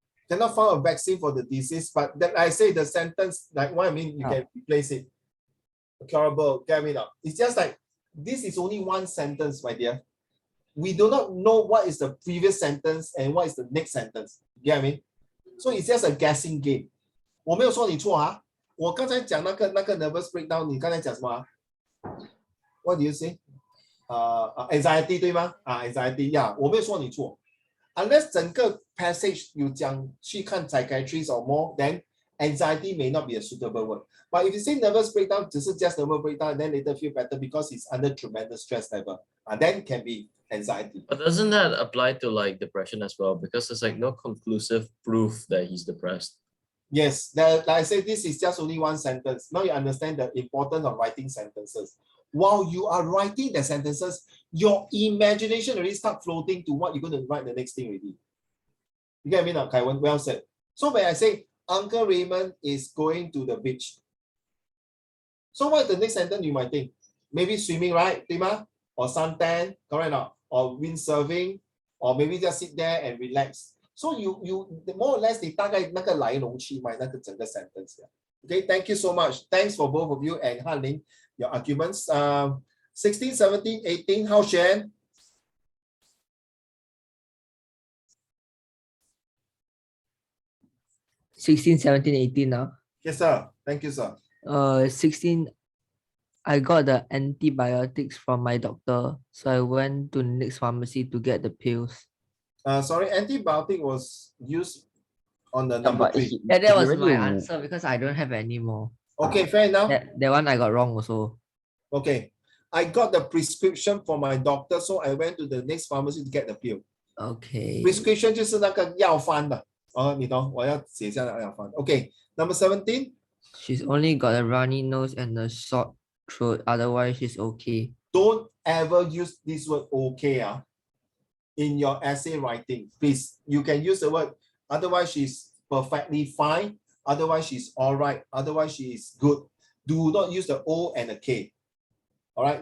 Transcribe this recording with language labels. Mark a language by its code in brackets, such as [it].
[en] Cannot find a vaccine for the disease, but then I say the sentence, like what I mean, you can replace it. Curable, get me now. It's just like, this is only one sentence, my dear. We do not know what is the previous sentence and what is the next sentence. You get what I mean? So it's just a guessing game. [zh] 我没有说你错我刚才讲那个 nervous breakdown， 你刚才讲什么 [en] What do you say? [zh] Anxiety 对吗？ [en] anxiety, yeah， [zh] 我没有说你错。 [en] Unless [zh] 整个 [en] passage [zh] 有讲去看 [en] psychiatrist or more, then anxiety may not be a suitable word. But if you say nervous breakdown, [zh] 只是 [en] just nervous breakdown, and then later feel better because it's under tremendous stress level, then can be anxiety. But doesn't that apply to like depression as well? Because there's like no conclusive proof that he's depressed. Yes, like I said, this is just only one sentence. Now you understand the importance of writing sentences. While you are writing the sentences, your imagination already start floating to what you're going to write the next thing already. You get me now, Kaiwan? Well said. So when I say Uncle Raymond is going to the beach, so what is the next sentence you might think? Maybe swimming, right? [zh] 对吗? [en] Or suntan, correct or not? Or windsurfing, or maybe just sit there and relax. So you more or less [zh] 你大概那个来龙去脉那个整个 sentence. [en] Okay, thank you so much. Thanks for both of you and Hanling, your arguments. 16, 17, 18, how Shen? $16, $17, $18 now. Yes, sir. Thank you, sir. 16, I got the antibiotics from my doctor, so I went to the next pharmacy to get the pills. Sorry, antibiotic was used on the number 3. Yeah, that was my answer because I don't have any more. Okay, fair enough. That one I got wrong also. Okay, I got the prescription from my doctor, so I went to the next pharmacy to get the pill. Okay. [zh] Prescription 就是那个药方的。你懂，我要写下那个药方。 [en] Okay, number 17. She's only got a runny nose and a sore throat. Otherwise, she's okay. Don't ever use this word okay in your essay writing. Please, you can use the word otherwise she's perfectly fine. Otherwise, she's all right. Otherwise, she is good. Do not use the O and the K. All right.